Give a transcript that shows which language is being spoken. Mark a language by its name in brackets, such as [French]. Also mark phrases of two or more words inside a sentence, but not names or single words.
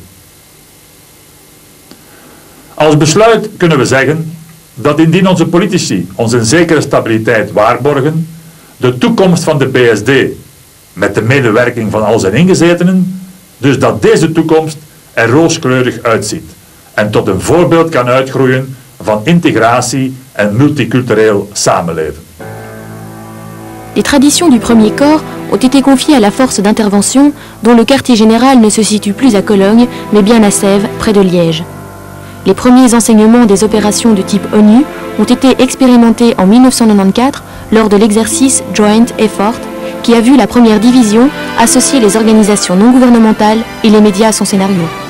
[Dutch] Als besluit kunnen we zeggen dat indien onze politici ons een zekere stabiliteit waarborgen, de toekomst van de BSD, met de medewerking van al zijn ingezetenen, dus dat deze toekomst er rooskleurig uitziet en tot een voorbeeld kan uitgroeien van integratie en multicultureel samenleven. [French] Les traditions du premier corps ont été confiées à la force d'intervention dont le quartier général ne se situe plus à Cologne mais bien à Sèvres, près de Liège. Les premiers enseignements des opérations de type ONU ont été expérimentés en 1994 lors de l'exercice Joint Effort qui a vu la première division associer les organisations non gouvernementales et les médias à son scénario.